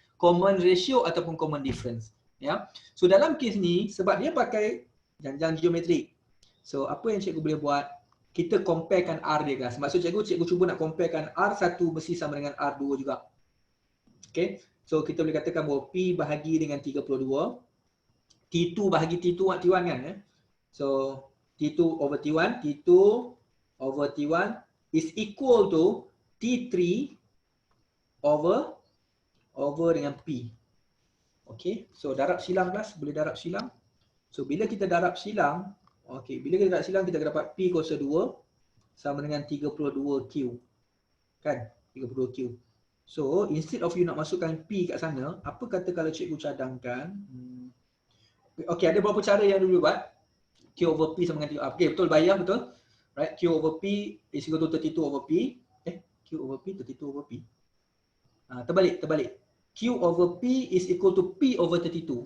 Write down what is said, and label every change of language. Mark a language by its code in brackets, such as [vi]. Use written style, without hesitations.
[en] Common ratio ataupun common difference. [ms] Ya. So dalam kes ni, sebab dia pakai janjang geometrik. So apa yang cikgu boleh buat? Kita comparekan R dia kelas. Maksud cikgu cuba nak comparekan R1 mesti sama dengan R2 juga. Okay. So kita boleh katakan bahawa P bahagi dengan 32. T2 bahagi T1 kan. [en] So T2 over T1. T2 over T1 is equal to T3 over dengan P. Okay. [ms] So darab silang kelas. Boleh darab silang. So bila kita darab silang, kita akan dapat P kuasa 2 sama dengan 32Q. Kan? 32Q. [en] So instead of you [ms] nak masukkan P kat sana, apa kata kalau cikgu cadangkan? Okay, ada beberapa cara yang dulu buat. Q over P sama dengan 32. Okay, betul, bayar betul. [en] Right, Q over P is equal to 32 over P. Q over P, 32 over P. Terbalik. Q over P is equal to P over 32.